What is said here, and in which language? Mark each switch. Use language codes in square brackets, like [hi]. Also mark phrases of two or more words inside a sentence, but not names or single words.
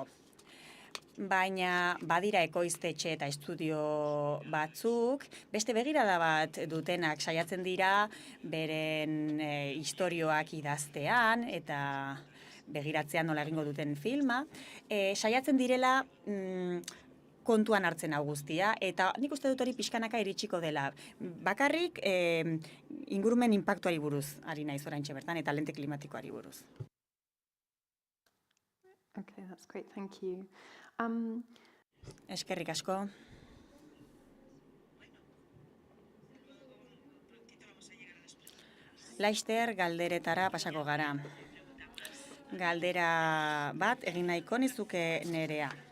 [eu] Baina badira ekoiztetxe eta estudio batzuk, beste begirada bat dutenak saiatzen dira beren istorioak idaztean eta begiratzean nola egingo duten filma. Saiatzen direla kontuan hartzen hau guztia, eta nik uste dut hori pixkanaka iritsiko dela. Bakarrik ingurumen inpaktuari buruz ari naiz oraintxe bertan, eta lente klimatikoari buruz. [en] Okay, that's great, thank you. [eu] Eskerrik asko. Laster galderetara pasako gara. Galdera bat egin nahiko nizuke Nerea.